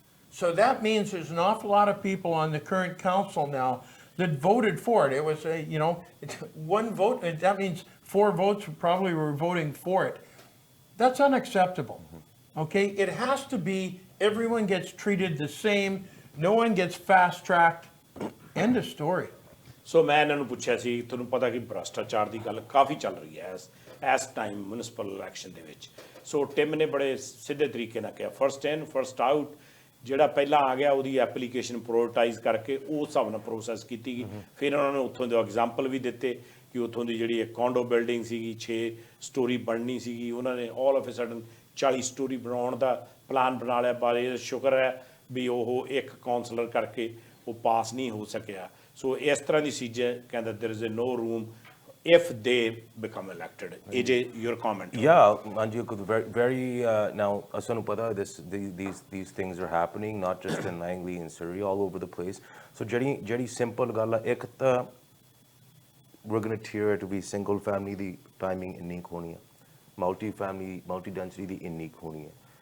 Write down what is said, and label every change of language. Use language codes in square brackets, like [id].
[en] So that means there's an awful lot of people on the current council now that voted for it. It was it's 1 vote, and that means 4 votes probably were voting for it. That's unacceptable, okay? It has to be, everyone gets treated the same, no one gets fast-tracked, end of story. [pa] ਸੋ ਮੈਂ ਇਹਨਾਂ ਨੂੰ ਪੁੱਛਿਆ ਸੀ, ਤੁਹਾਨੂੰ ਪਤਾ ਕਿ ਭ੍ਰਸ਼ਟਾਚਾਰ ਦੀ ਗੱਲ ਕਾਫੀ ਚੱਲ ਰਹੀ ਹੈ ਇਸ ਟਾਈਮ ਮਿਊਨਿਸਪਲ ਇਲੈਕਸ਼ਨ ਦੇ ਵਿੱਚ। ਸੋ ਟਿਮ ਨੇ ਬੜੇ ਸਿੱਧੇ ਤਰੀਕੇ ਨਾਲ ਕਿਹਾ, [en] first in first out, [pa] ਜਿਹੜਾ ਪਹਿਲਾਂ ਆ ਗਿਆ ਉਹਦੀ ਐਪਲੀਕੇਸ਼ਨ ਪ੍ਰਾਇੋਰਟਾਈਜ਼ ਕਰਕੇ ਉਸ ਹਿਸਾਬ ਨਾਲ ਪ੍ਰੋਸੈਸ ਕੀਤੀ ਗਈ। ਫਿਰ ਉਹਨਾਂ ਨੇ ਉੱਥੋਂ ਦੇ ਐਗਜ਼ਾਮਪਲ ਵੀ ਦਿੱਤੇ ਕਿ ਉੱਥੋਂ ਦੀ ਜਿਹੜੀ ਇੱਕ ਕੌਂਡੋ ਬਿਲਡਿੰਗ ਸੀਗੀ 6 ਸਟੋਰੀ ਬਣਨੀ ਸੀਗੀ, ਉਹਨਾਂ ਨੇ [en] all of a sudden [pa] 40 story ਬਣਾਉਣ ਦਾ ਪਲਾਨ ਬਣਾ ਲਿਆ। ਪਰ ਇਹ ਸ਼ੁਕਰ ਹੈ ਵੀ ਉਹ ਇੱਕ ਕਾਉਂਸਲਰ ਕਰਕੇ ਉਹ ਪਾਸ ਨਹੀਂ ਹੋ ਸਕਿਆ। ਸੋ ਇਸ ਤਰ੍ਹਾਂ ਦੀ ਚੀਜ਼ਾਂ ਕਹਿੰਦਾ [en] there is no room if they become elected. AJ, your comment? Yeah, Anju, very now [pa] asanu pata [en] these things are happening not just in Langley and Surrey, all over the place. So ਜਿਹੜੀ simple [pa] ਗੱਲ ਆ, ਇੱਕ ਤਾਂ [en] we're going to tier it to be single family ਦੀ timing [pa] ਇੰਨੀ ਹੋਣੀ ਹੈ, [en] multi family multi density ਦੀ ਇੰਨੀ ਹੋਣੀ ਹੈ।